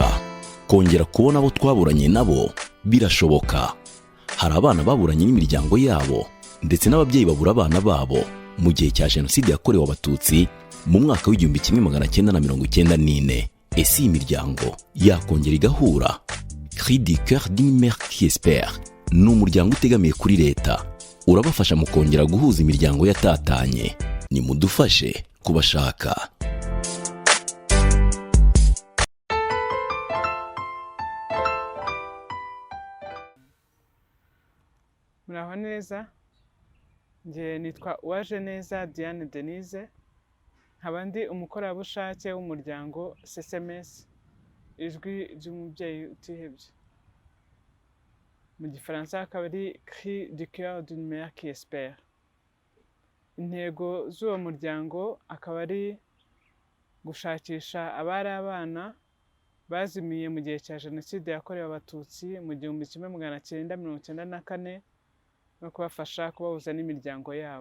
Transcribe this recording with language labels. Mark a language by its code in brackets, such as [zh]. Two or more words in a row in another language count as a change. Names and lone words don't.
[rw] Kongera kubona abo twaburanye nabo birashoboka. Hari abana baburanye n'imiryango yabo ndetse n'ababyeyi babura abana babo mu gihe cya Jenoside yakorewe Abatutsi mu mwaka w'1994. Ese iyi miryango yakongera igahura? Cri du cœur d'une mère qui espère ni umuryango utegamiye kuri leta, urabafasha mu kongera guhuza imiryango yatatanye. Nimudufashe kubashaka. Muraho neza, nge nitwa uwaje neza Diane Denise, nkaba ndi umukorerabushake w'umuryango SMS, ijwi ry'umubyeyi utihebye. Mu gifaransa akaba ari Cri du cœur d'une mère qui espère. Intego z'uwo muryango akaba ari gushakisha abari abana bazimiye mu gihe cya Jenoside yakorewe Abatutsi mu 1994 no kubafasha kubahuza n'imiryango yabo.